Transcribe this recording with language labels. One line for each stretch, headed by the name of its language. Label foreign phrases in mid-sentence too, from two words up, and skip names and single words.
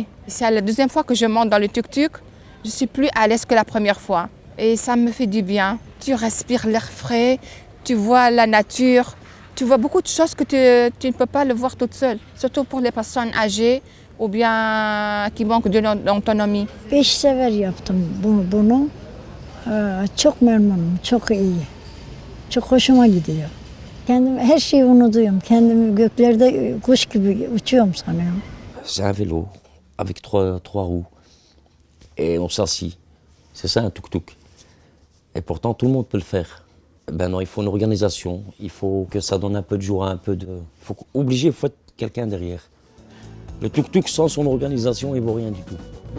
French: C'est la deuxième fois que je monte dans le tuk-tuk. Je suis plus à l'aise que la première fois. Et ça me fait du bien. Tu respires l'air frais, tu vois la nature, tu vois beaucoup de choses que tu ne peux pas le voir toute seule. Surtout pour les personnes âgées ou bien qui manquent d'autonomie.
Turkish: 5 sefer yaptım bunu. Çok memnunum, çok iyi. Çok hoşuma gidiyor. Kendimi her şeyi unutuyorum. Kendimi göklerde kuş gibi uçuyorum sanıyorum.
French: C'est un vélo avec trois roues et on s'assit. C'est ça un tuk-tuk. Et pourtant tout le monde peut le faire. Ben non, il faut une organisation, il faut que ça donne un peu de joie, un peu de... Il faut être quelqu'un derrière. Le tuk-tuk sans son organisation, il vaut rien du tout.